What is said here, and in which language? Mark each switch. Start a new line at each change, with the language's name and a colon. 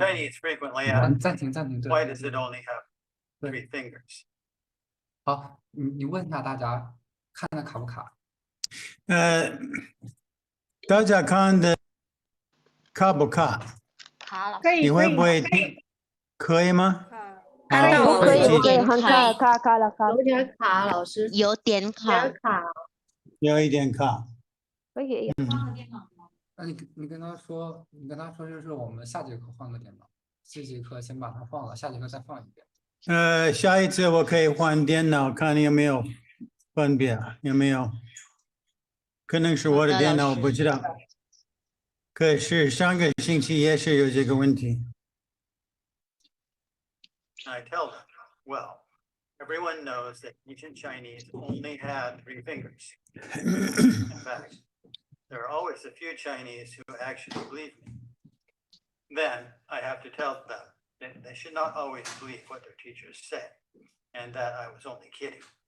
English: Chinese frequently ask,
Chinese: 暂停。
English: why does it only have 3 fingers?
Chinese: 好，你问一下大家，看的卡不卡？大家看的卡不卡？卡了，可以，你会不会听？可以吗？看到可以，有可以，很点卡，卡了，卡了，有点卡，老师，有点卡。有一点卡。可以。那你跟他说，就是我们下节课换个电脑，这节课先把它放了，下节课再放一遍。下一次我可以换电脑，看有没有分别，有没有？可能是我的电脑，我不知道。可是上个星期也是有这个问题。
English: I tell them, well, everyone knows that ancient Chinese only had 3 fingers. In fact, there are always a few Chinese who actually believe me. Then I have to tell them that they should not always believe what their teachers say, and that I was only kidding.